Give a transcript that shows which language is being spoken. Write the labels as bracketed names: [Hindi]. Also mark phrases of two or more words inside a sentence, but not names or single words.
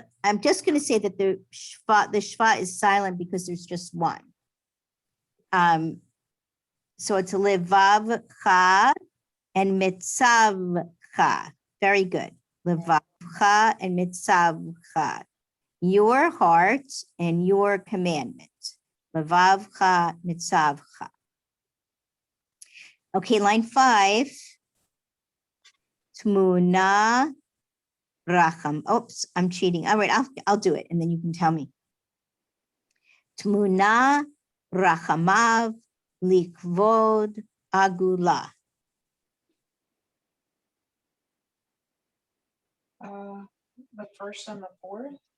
[English] I'm just going to say that the shva is silent because there's just one. So it's Livavcha and Mitzavcha. Very good. Livavcha and Mitzavcha. Your heart and your commandment. [Hebrew] לבבך, מצותך. [English] Okay, line 5. [Hebrew] תמונה רחם. [English] Oops, I'm cheating. All right, I'll do it, and then you can tell me. [Hebrew] תמונה רחמיו לכבוד עגולה. [English] The first and the fourth.